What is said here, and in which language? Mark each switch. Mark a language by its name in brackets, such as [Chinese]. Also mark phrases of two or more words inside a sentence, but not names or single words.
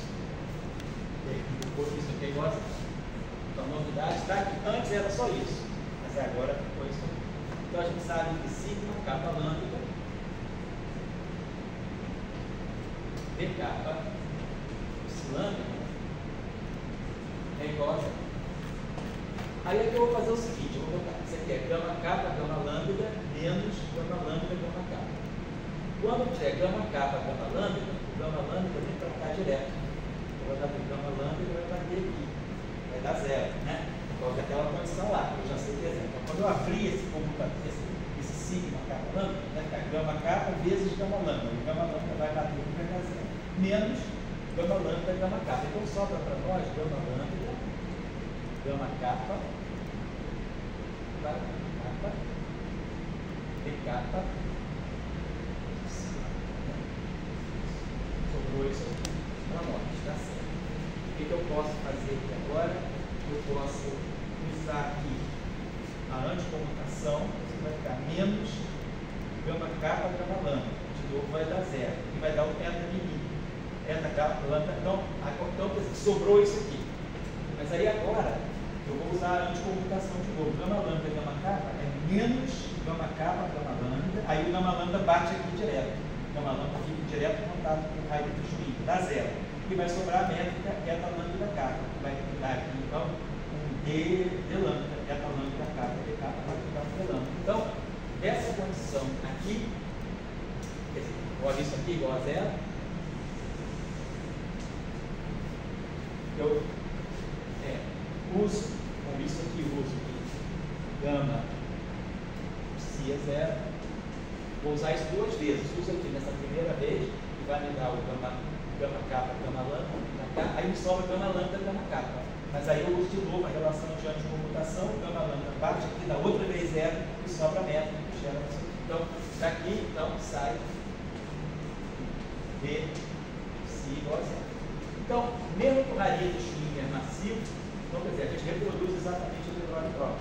[Portuguese] E aí ficou isso aqui igual a zero. Então a novidade está que antes era só isso, mas agora ficou isso aqui. Então a gente sabe que sigma capa lambda B capa lambda é igual a zero. Aí aqui eu vou fazer o seguinte, eu vou botar, isso aqui é gama capa, gama lambda, menos gama lambda, gama capa. Quando tiver gama capa, gama lambda vem para cá direto. Eu vou dar aqui gama lambda e vai bater aqui. Vai dar zero, né? Coloca aquela condição lá, que eu já sei que é zero. Então quando eu abrir esse computador, esse sigma capa lambda, vai ficar gama capa vezes gama lambda. E gama lambda vai bater e vai dar zero. Menos gama lambda, gama capa. Então sobra para nós gama lambda, gama capa, capa, B capa, sobrou isso aqui para nós, está certo. O que eu posso fazer aqui agora? Eu posso usar aqui a anticomutação, que vai ficar menos gama capa, gama lambda. De novo vai dar zero, e vai dar o eta mini. Eta capa, lambda. Então sobrou isso aqui. Mas aí agora, eu vou usar a anticomutação de novo. Gama lambda, gama capa é menos gama capa, gama lambda. Aí o gama lambda bate aqui direto. Gama lambda fica direto em contato com o raio do swing, dá zero. E vai sobrar a métrica eta lambda capa. Vai dar aqui então um D lambda, eta lambda capa, D capa, vai ficar um D lambda. Então, essa condição aqui, olha isso aqui igual a zero. Eu uso, com isso aqui, uso aqui, gama psi é zero. Vou usar isso duas vezes. Uso aqui nessa primeira vez, que vai me dar o gama capa, gama lambda, aí me sobra gama lambda, gama capa. Mas aí eu uso de novo a relação de anticomutação, gama lambda bate aqui, dá outra vez zero, e sobra a métrica que gera isso aqui. Então, daqui, então, sai B psi igual a zero. Então, mesmo com raiz de Schwinger massivo, então, quer dizer, a gente reproduz exatamente o Debroglie próprio.